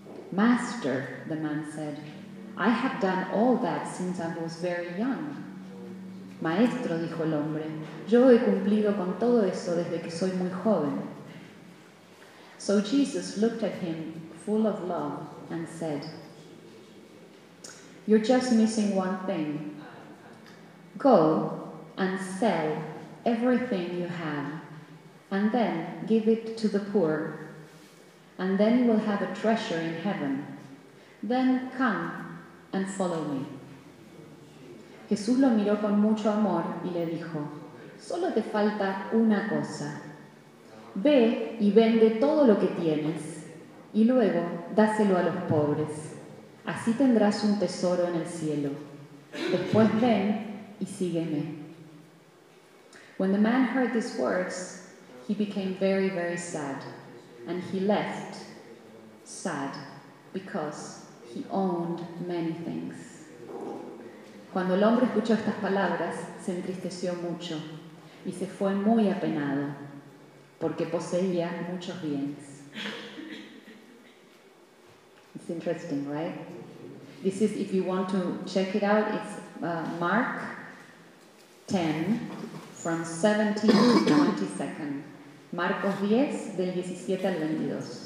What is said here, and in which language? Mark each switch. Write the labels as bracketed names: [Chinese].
[English] Master, the man said, I have done all that since I was very young. [Spanish] Maestro, dijo el hombre, yo he cumplido con todo eso desde que soy muy joven. [English] So Jesus looked at him full of love and said, you're just missing one thing. Go and sell everything you have and then give it to the poor. And then you will have a treasure in heaven. Then come and follow me. [Spanish] Jesús lo miró con mucho amor y le dijo, solo te falta una cosa. Ve y vende todo lo que tienes y luego dáselo a los pobres. Así tendrás un tesoro en el cielo. Después ven y sígueme. [English] When the man heard these words, he became very, very sad. And he left sad because he owned many things. [Spanish] Cuando el hombre escuchó estas palabras, se entristeció mucho y se fue muy apenado porque poseía muchos bienes. [English] It's interesting, right? This is, if you want to check it out, it's Mark 10 from 17 to 22nd. [Spanish] Marcos 10, del 17 al 22.